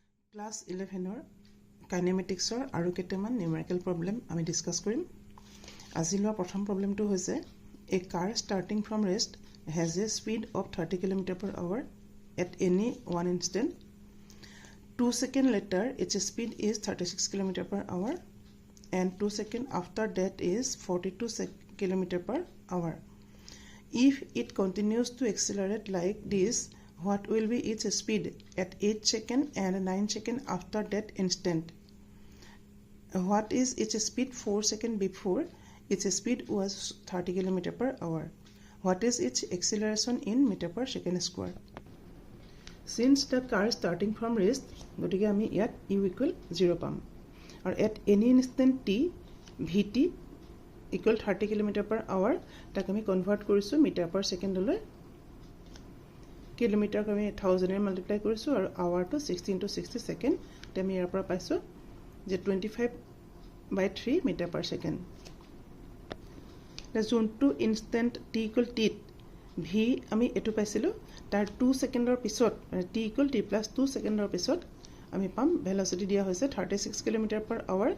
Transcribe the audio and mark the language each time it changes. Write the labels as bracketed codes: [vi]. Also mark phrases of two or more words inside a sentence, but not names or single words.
[as] ক্লাছ 11 কাইনেমেটিক্সৰ আৰু কেইটামান নিউমেৰিকেল প্ৰব্লেম আমি ডিছকাছ কৰিম। আজি লোৱা প্ৰথম প্ৰব্লেমটো হৈছে [en] a car starting from rest has a speed of 30 km/h at any one instant 2 seconds later its speed is 36 km/h and 2 seconds after that is 42 km/h. If it continues to accelerate like this, what will be its speed at 8 seconds and 9 seconds after that instant? What is its speed 4 seconds before its speed was 30 km/h? What is its acceleration in meter per second square? Since the car is starting from rest, [as] গতিকে আমি ইয়াত [en] u equal 0 [as] পাম আৰু [en] at any instant t vt equal 30 km/h [as] তাক আমি কনভাৰ্ট কৰিছোঁ [en] metre per second. [as] কিলোমিটাৰক আমি 1000 মাল্টিপ্লাই কৰিছোঁ আৰু আৱাৰটো 60 × 60 ছেকেণ্ড। আমি ইয়াৰ পৰা পাইছোঁ যে 25/3 [en] metre per second. [as] যোনটো ইনষ্টেণ্ট [en] t equal t [as] ভি আমি এইটো পাইছিলোঁ তাৰ 2 ছেকেণ্ডৰ পিছত [en] t equal t plus 2 seconds [as] পিছত আমি পাম ভেলচিটি দিয়া হৈছে 36 km/h।